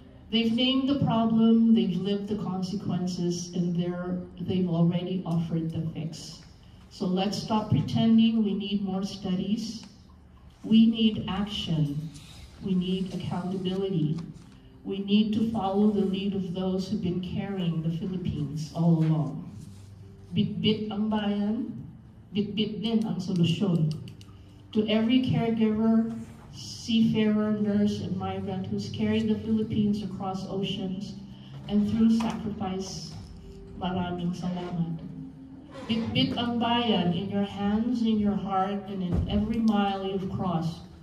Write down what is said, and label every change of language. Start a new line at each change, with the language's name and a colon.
English: They've named the problem, they've lived the consequences, and they've already offered the fix. So let's stop pretending. We need more studies. We need action. We need accountability. We need to follow the lead of those who've been carrying the Philippines all along.
Filipino: Bit-bit ang bayan, bit-bit din ang solusyon.
English: To every caregiver, seafarer, nurse, and migrant who's carried the Philippines across oceans and through sacrifice,
Filipino: maraming salamat. Bitbit ang bayan
English: in your hands, in your heart, and in every mile you've crossed.